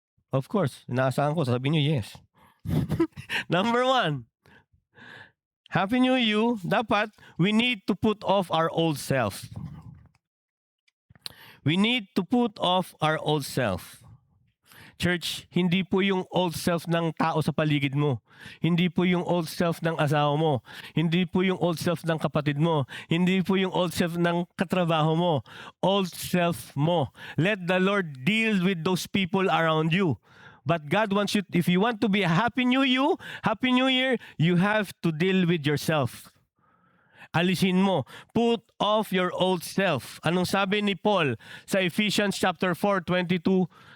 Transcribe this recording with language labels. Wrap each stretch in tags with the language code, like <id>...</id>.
<tl>Of course, inaasahan ko, sasabihin niyo yes.</tl> <en>Number 1, Happy New You,</en> <tl>dapat</tl> <en>we need to put off our old self. We need to put off our old self.</en> <tl>Church, hindi po yung old self ng tao sa paligid mo. Hindi po yung old self ng asawa mo. Hindi po yung old self ng kapatid mo. Hindi po yung old self ng katrabaho mo. Old self mo.</tl> <en>Let the Lord deal with those people around you. But God wants you, if you want to be a Happy New Year, you have to deal with yourself.</en> <tl>Alisin mo.</tl> <en>Put off your old self.</en> <tl>Anong sabi ni Paul sa Ephesians chapter 4, 22-24?</tl>